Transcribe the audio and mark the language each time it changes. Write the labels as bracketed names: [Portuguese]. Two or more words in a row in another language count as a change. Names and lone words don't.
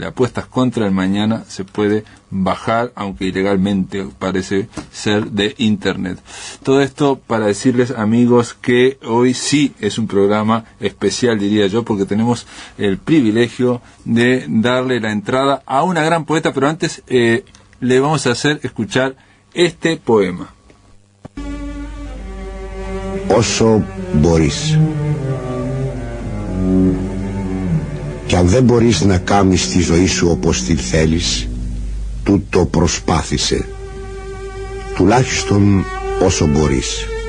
[Spanish] Apuestas contra el Mañana se puede bajar, aunque ilegalmente parece ser, de internet. Todo esto para decirles, amigos, que hoy sí es un programa especial, diría yo, porque tenemos el privilegio de darle la entrada a una gran poeta, pero antes le vamos a hacer escuchar este poema. [Greek] Όσο μπορείς. Κι αν δεν μπορείς να κάνεις τη ζωή σου όπως την θέλεις, τούτο προσπάθησε. Τουλάχιστον όσο μπορείς.